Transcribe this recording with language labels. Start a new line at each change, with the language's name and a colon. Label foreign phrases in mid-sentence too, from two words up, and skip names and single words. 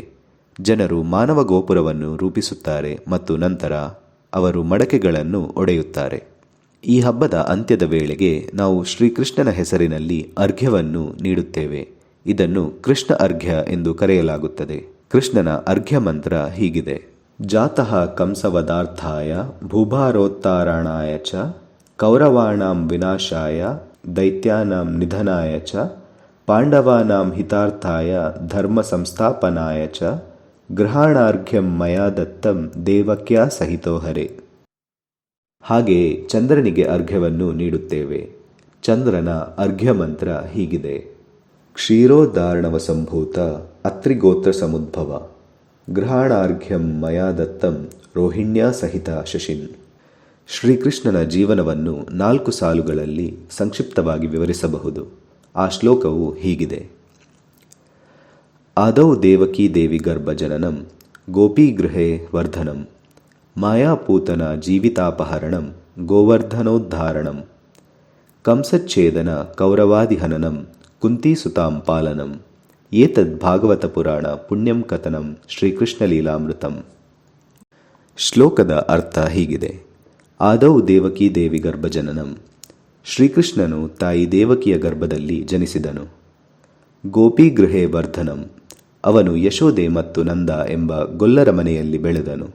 Kannada: ಜನರು ಮಾನವ ಗೋಪುರವನ್ನು ರೂಪಿಸುತ್ತಾರೆ ಮತ್ತು ನಂತರ ಅವರು ಮಡಕೆಗಳನ್ನು ಒಡೆಯುತ್ತಾರೆ. ಈ ಹಬ್ಬದ ಅಂತ್ಯದ ವೇಳೆಗೆ ನಾವು ಶ್ರೀಕೃಷ್ಣನ ಹೆಸರಿನಲ್ಲಿ ಅರ್ಘ್ಯವನ್ನು ನೀಡುತ್ತೇವೆ. ಇದನ್ನು ಕೃಷ್ಣ ಅರ್ಘ್ಯ ಎಂದು ಕರೆಯಲಾಗುತ್ತದೆ. ಕೃಷ್ಣನ ಅರ್ಘ್ಯ ಮಂತ್ರ ಹೀಗಿದೆ:
Sanskrit: ಜಾತಃ ಕಂಸವಧಾರ್ಥಾಯ ಭೂಭಾರೋತ್ತಾರಣಾಯ ಚ ಕೌರವಾಣಾಂ ವಿನಾಶಾಯ ದೈತ್ಯಾನಾಂ ನಿಧನಾಯ ಚ ಪಾಂಡವಾನಾಂ ಹಿತಾರ್ಥಾಯ ಧರ್ಮ ಸಂಸ್ಥಾಪನಾಯ ಚ ಗೃಹಾಣಾರ್ಘ್ಯಂ ಮಯಾ ದತ್ತಂ ದೇವಕ್ಯಾ ಸಹಿತೋ ಹರೆ.
Kannada: ಹಾಗೆಯೇ ಚಂದ್ರನಿಗೆ ಅರ್ಘ್ಯವನ್ನು ನೀಡುತ್ತೇವೆ. ಚಂದ್ರನ ಅರ್ಘ್ಯ ಮಂತ್ರ ಹೀಗಿದೆ:
Sanskrit: ಕ್ಷೀರೋದ್ಧಾರಣವ ಸಂಭೂತ ಅತ್ರಿಗೋತ್ರ ಸಮುದ್ಭವ ಗೃಹಾಣಾರ್ಘ್ಯಂ ಮಯಾ ದತ್ತಂ ರೋಹಿಣ್ಯಾ ಸಹಿತ ಶಶಿನ್.
Kannada: ಶ್ರೀಕೃಷ್ಣನ ಜೀವನವನ್ನು 4 ಸಾಲುಗಳಲ್ಲಿ ಸಂಕ್ಷಿಪ್ತವಾಗಿ ವಿವರಿಸಬಹುದು. ಆ ಶ್ಲೋಕವು ಹೀಗಿದೆ:
Sanskrit: ಆದೌ ದೇವಕೀ ದೇವಿ ಗರ್ಭಜನನಂ ಗೋಪೀಗೃಹೇ ವರ್ಧನಂ ಮಾಯಾಪೂತನ ಜೀವಿತಾಪಹರಣಂ ಗೋವರ್ಧನೋದ್ಧಾರಣಂ ಕಂಸಚ್ಛೇದನ ಕೌರವಾದಿಹನನಂ ಕುಂತೀಸುತಾಂ ಪಾಲನಂ ಏತದ್ ಭಾಗವತ ಪುರಾಣ ಪುಣ್ಯಂ ಕಥನಂ ಶ್ರೀಕೃಷ್ಣ ಲೀಲಾಮೃತಂ.
Kannada: ಶ್ಲೋಕದ ಅರ್ಥ ಹೀಗಿದೆ:
Sanskrit: ಆದೌ ದೇವಕೀ ದೇವಿ ಗರ್ಭಜನನಂ,
Kannada: ಶ್ರೀಕೃಷ್ಣನು ತಾಯಿ ದೇವಕಿಯ ಗರ್ಭದಲ್ಲಿ ಜನಿಸಿದನು.
Sanskrit: ಗೋಪೀಗೃಹೇ ವರ್ಧನಂ,
Kannada: ಅವನು ಯಶೋದೆ ಮತ್ತು ನಂದ ಎಂಬ ಗೊಲ್ಲರ ಮನೆಯಲ್ಲಿ ಬೆಳೆದನು.